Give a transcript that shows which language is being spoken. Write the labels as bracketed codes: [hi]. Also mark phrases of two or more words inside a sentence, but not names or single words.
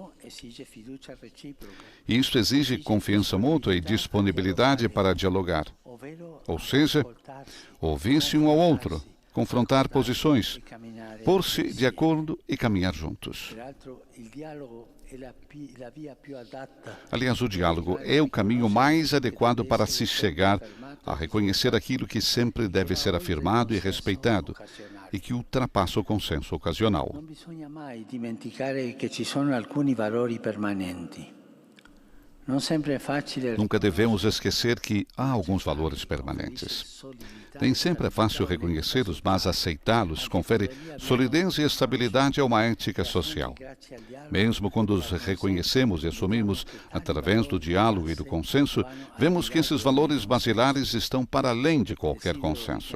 [pt] E isto exige confiança mútua e disponibilidade para dialogar, ou seja, ouvir-se um ao outro, confrontar posições, pôr-se de acordo e caminhar juntos. Aliás, o diálogo é o caminho mais adequado para se chegar a reconhecer aquilo que sempre deve ser afirmado e respeitado e que ultrapassa o consenso ocasional. [it] Não bisogna mai dimenticare che ci sono alcuni valori permanenti. [pt] Nunca devemos esquecer que há alguns valores permanentes. Nem sempre é fácil reconhecê-los, mas aceitá-los confere solidez e estabilidade a uma ética social. Mesmo quando os reconhecemos e assumimos através do diálogo e do consenso, vemos que esses valores basilares estão para além de qualquer consenso.